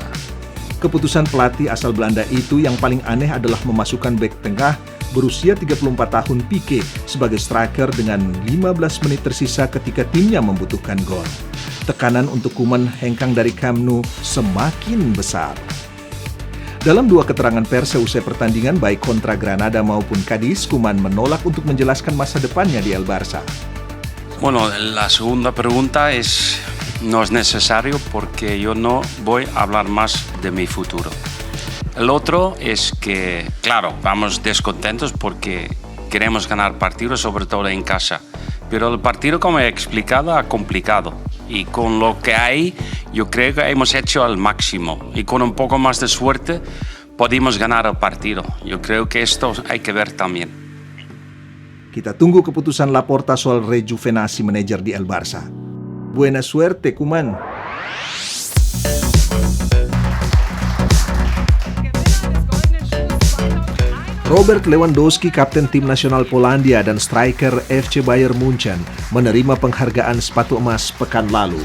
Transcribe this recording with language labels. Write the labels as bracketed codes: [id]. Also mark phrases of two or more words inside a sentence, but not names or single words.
[id] Keputusan pelatih asal Belanda itu yang paling aneh adalah memasukkan bek tengah berusia 34 tahun Pique sebagai striker dengan 15 menit tersisa ketika timnya membutuhkan gol. Tekanan untuk Koeman hengkang dari Camp Nou semakin besar. Dalam 2 keterangan pers seusai pertandingan baik kontra Granada maupun Cadiz, Koeman menolak untuk menjelaskan masa depannya di El Barça. [es] Bueno, la segunda pregunta no es necesario porque yo no voy a hablar más de mi futuro. El otro es que, claro, vamos descontentos porque queremos ganar partidos, sobre todo en casa. Pero el partido, como he explicado, ha complicado. Y con lo que hay, yo creo que hemos hecho al máximo. Y con un poco más de suerte, pudimos ganar el partido. Yo creo que esto hay que ver también. [id] Kita tunggu keputusan Laporta soal rejuvenasi manajer di El Barça. [es] Buena suerte, Koeman. [id] Robert Lewandowski, kapten tim nasional Polandia dan striker FC Bayern Munchen, menerima penghargaan sepatu emas pekan lalu.